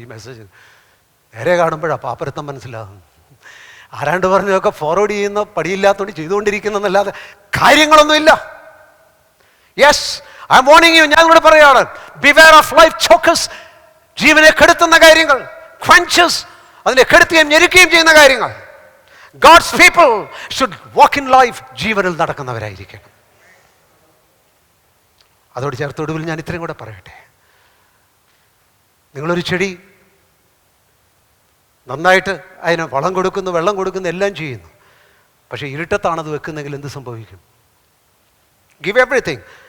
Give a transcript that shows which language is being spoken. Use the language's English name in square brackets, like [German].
[Malayalam] ഈ മെസ്സേജ് നേരെ കാണുമ്പോഴാണ് പാപ്പരത്തം മനസ്സിലാകും. ആരാണ്ട് പറഞ്ഞതൊക്കെ ഫോർവേഡ് ചെയ്യുന്ന പടിയില്ലാത്തതുകൊണ്ട് ചെയ്തുകൊണ്ടിരിക്കുന്നതല്ലാതെ കാര്യങ്ങളൊന്നുമില്ല. [English] Yes, I am warning you. [Malayalam] ഞാൻ ഇവിടെ പറയുകയാണ്, [English] Beware of life chokers. [Malayalam] ജീവനെ കെടുത്തുന്ന കാര്യങ്ങൾ, ക്വഞ്ചേഴ്സ്, അതിനെ കെടുത്തുകയും ഞെരുക്കുകയും ചെയ്യുന്ന കാര്യങ്ങൾ. [English] God's people should walk in life. [Malayalam] ജീവനിൽ നടക്കുന്നവരായിരിക്കണം. അതോട് ചേർത്തൊടുവിൽ ഞാൻ ഇത്രയും കൂടെ പറയട്ടെ. നിങ്ങളൊരു ചെടി നന്നായിട്ട് അതിന് വളം കൊടുക്കുന്നു, വെള്ളം കൊടുക്കുന്നു, എല്ലാം ചെയ്യുന്നു. പക്ഷേ ഇരുട്ടത്താണത് വെക്കുന്നെങ്കിൽ എന്ത് സംഭവിക്കും? [English] Give everything.